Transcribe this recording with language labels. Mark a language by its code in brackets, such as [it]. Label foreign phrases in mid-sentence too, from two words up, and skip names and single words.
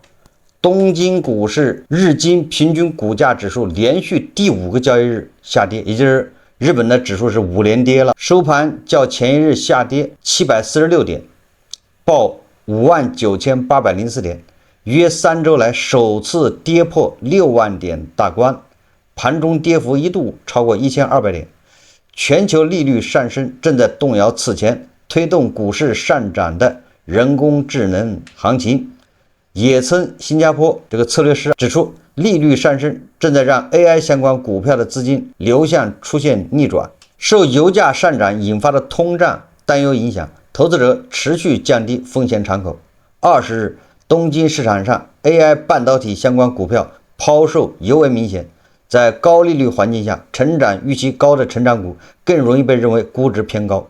[zh] 東京股市日經平均股價指數連續第5個交易日下跌，也就是日本的指數是5連跌了，收盤較前一日下跌746點，報59804點， 約3周來首次跌破6萬點大關，盤中跌幅一度超過1200點。全球利率上升正在動摇此前推动股市上漲的人工智能行情。野村新加坡这个策略师指出，利率上升正在让 AI 相关股票的資金流向出現逆轉。受油價上漲引發的通脹擔憂影響，投資者持續降低風險敞口。20日，東京市場上 AI 半導體相關股票拋售尤為明顯。在高利率環境下，成長預期高的成長股更容易被認為估值偏高。